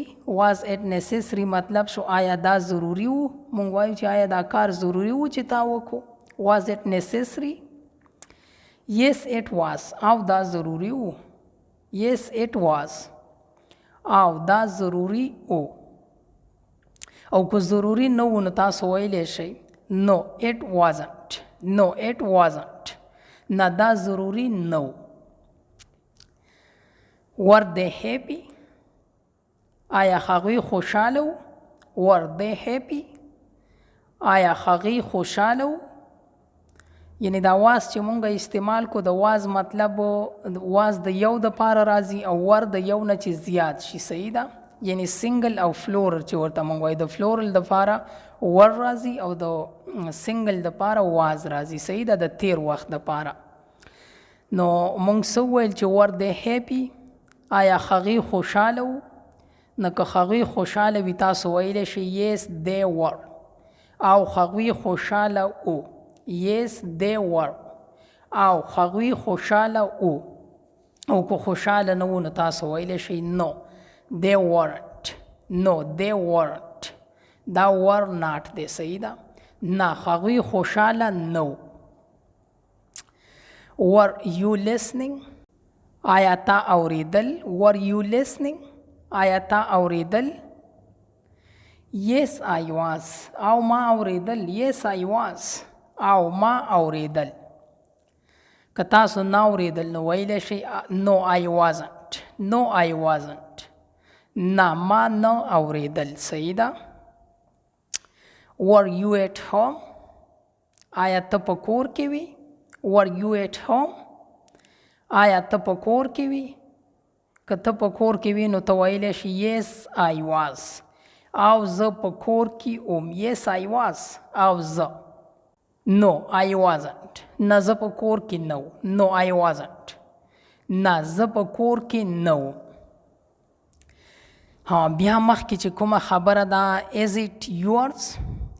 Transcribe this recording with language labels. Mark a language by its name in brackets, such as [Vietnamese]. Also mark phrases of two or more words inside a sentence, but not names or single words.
[English] was it necessary [Pashto] مطلب شو آیا دا ضروري و؟ مونږ وایو چې آیا دا کار ضروري و چې تا وکړو. [English] was it necessary؟ yes it was. [Pashto] او دا ضروري و. [English] yes it was. [Pashto] او دا ضروري و. او که ضروري نه و نو تاسو ویلی شئ [English] no it wasn't. no it wasn't. [Pashto] نه دا ضروري نه و. [English] were they happy؟ [Pashto] آیا هغوی خوشحاله و؟ [English] were they happy؟ [Pashto] آیا هغوی خوشحاله و؟ یعنی دا واز چې مونږ استعمال کو د واز مطلب واز د یو دپاره راځي او ور د یو نه چې زیات شي. صحیح ده؟ یعنی سنګل او فلورل چې ورته مونږ وایو د فلورل دپاره ور راځي او د سنګل دپاره واز راځي. صحیح ده؟ د تیر وخت دپاره. نو مونږ څه وویل چې [English] were they happy? [Pashto] آیا هغوی خوشحاله و؟ نو که هغوی خوشحاله وي تاسو ویلی شئ [English] yes they were. [Pashto] او هغوی خوشحاله و. [English] yes they were. [Pashto] او هغوی خوشحاله و. او که خوشحاله نه و نو تاسو ویلی شئ [English] no they weren't. no they weren't. دا were not دی. [Pashto] صحیح ده؟ نه هغوی خوشحاله نه و. [English] were you listening؟ [Pashto] آیا تا اوریدل؟ [English] were you listening؟ [Pashto] آیا تا اوریدل؟ [English] yes I was. [Pashto] او ما اوریدل. [English] yes I was. [Pashto] او ما اوریدل. که تاسو نه اوریدل نو ویلی شئ [English] no I wasn't. no I wasn't. [Pashto] نه ما نه اوریدل. صحیح ده؟ [English] were you at home؟ [Pashto] آیا ته په کور کې وی؟ [English] were you at home؟ [Pashto] آیا ته په کور کې وی؟ که ته په کور کې وی نو ته ویلی شي [English] yes I was. [Pashto] او زه په کور کې وم. [English] yes I was. او زه no I wasn't. [Pashto] نه زه په کور کې نه وم. [English] no I wasn't. [Pashto] نه زه په کور کې نه وم. بیا مخکې چې کومه خبره ده [English] is it yours؟